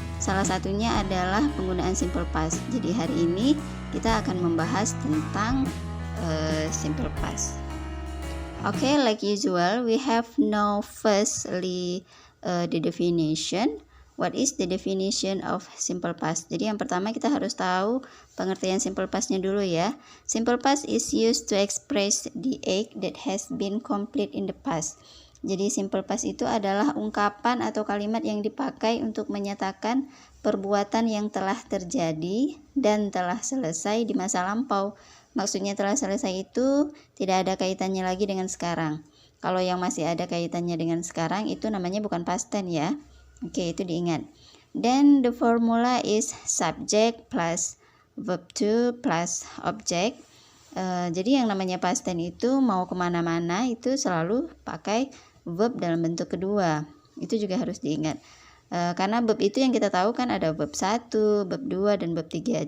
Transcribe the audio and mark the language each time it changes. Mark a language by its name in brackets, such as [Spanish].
[Indonesian] Salah satunya adalah penggunaan simple past. Jadi hari ini kita akan membahas tentang simple past. [English] Okay, like usual, we have now firstly the definition. What is the definition of simple past? [Indonesian] Jadi yang pertama kita harus tahu pengertian simple past-nya dulu ya. [English] Simple past is used to express the act that has been complete in the past. [Indonesian] Jadi simple past itu adalah ungkapan atau kalimat yang dipakai untuk menyatakan perbuatan yang telah terjadi dan telah selesai di masa lampau. Maksudnya telah selesai itu tidak ada kaitannya lagi dengan sekarang. Kalau yang masih ada kaitannya dengan sekarang itu namanya bukan past tense ya. Oke, itu diingat. [English] Then the formula is subject plus verb to plus object. [Indonesian] Jadi yang namanya past tense itu mau kemana-mana itu selalu pakai verb dalam bentuk kedua. Itu juga harus diingat. Karena verb itu yang kita tahu kan ada verb 1, verb 2, dan verb 3.